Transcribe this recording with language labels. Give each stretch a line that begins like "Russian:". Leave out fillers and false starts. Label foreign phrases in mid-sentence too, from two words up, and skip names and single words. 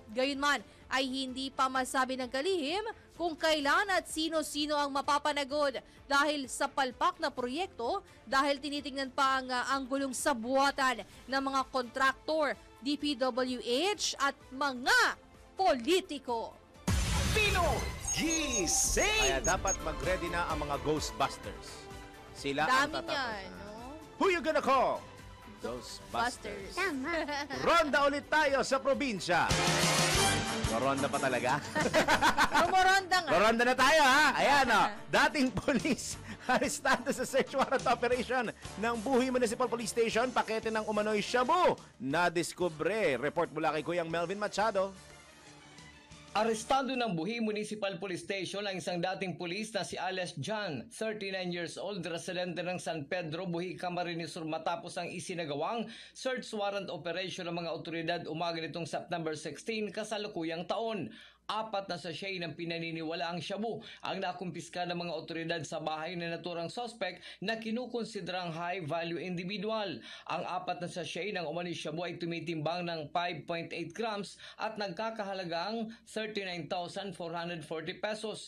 Filipino: Gayunman ay hindi pa masabi ng kalihim kung kailan at sino-sino ang mapapanagod dahil sa palpak na proyekto dahil tinitingnan pa ang anggulong sabuatan ng mga kontraktor, DPWH at mga politiko. Pino Gising! Kaya dapat mag-ready na ang mga Ghostbusters. Sila ang Dami tatapos. niyan, no?
English: Who you gonna call? Ghostbusters.
Filipino: Tama. Ronda ulit tayo sa probinsya. Ronda pa talaga? Rumoronda nga. Ronda na tayo, ha? Ayan, dating polis arestado sa
English: search warrant operation
Filipino: ng Buhi Municipal Police Station, pakete ng umano'y shabu na diskubre. Report mula kay Kuyang Melvin Machado. Arestado ng Buhi Municipal Police Station ang isang dating pulis na si Alias John, 39
English: years old,
Filipino: residente ng San Pedro, Buhi, Camarines Sur matapos ang isinagawang
English: search warrant operation
Filipino: ng mga otoridad umaga nitong September 16 kasalukuyang taon. 4 na sachet ng pinaniniwalaang shabu ang nakumpiska ng mga otoridad sa bahay na naturang suspect na kinukonsiderang
English: high-value individual.
Filipino: Ang 4 na sachet ng umani shabu ay tumitimbang ng 5.8 grams at nagkakahalagang 39,440 pesos.